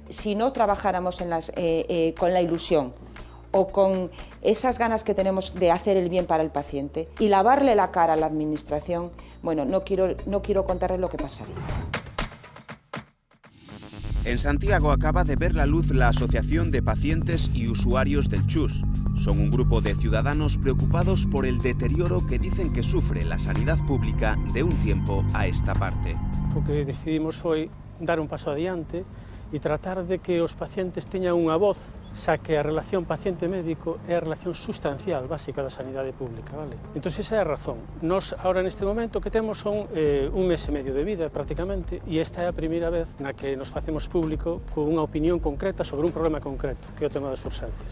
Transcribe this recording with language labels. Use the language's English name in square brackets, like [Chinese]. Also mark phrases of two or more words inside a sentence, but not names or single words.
[Spanish] Si no trabajáramos con la ilusión o con esas ganas que tenemos de hacer el bien para el paciente y lavarle la cara a la administración, bueno, no quiero contarles lo que pasaría. En Santiago acaba de ver la luz la Asociación de Pacientes y Usuarios del CHUS. Son un grupo de ciudadanos preocupados por el deterioro que dicen que sufre la sanidad pública de un tiempo a esta parte. [Galician] O que decidimos foi dar un paso adiante e tratar de que os pacientes teñan unha voz, xa que a relación paciente-médico é a relación sustancial básica da sanidade pública, vale? Entón, esa é a razón. Nos, agora, neste momento, que temos son un mes e medio de vida, prácticamente, e esta é a primeira vez na que nos facemos público con unha opinión concreta sobre un problema concreto, que é o tema das urxencias.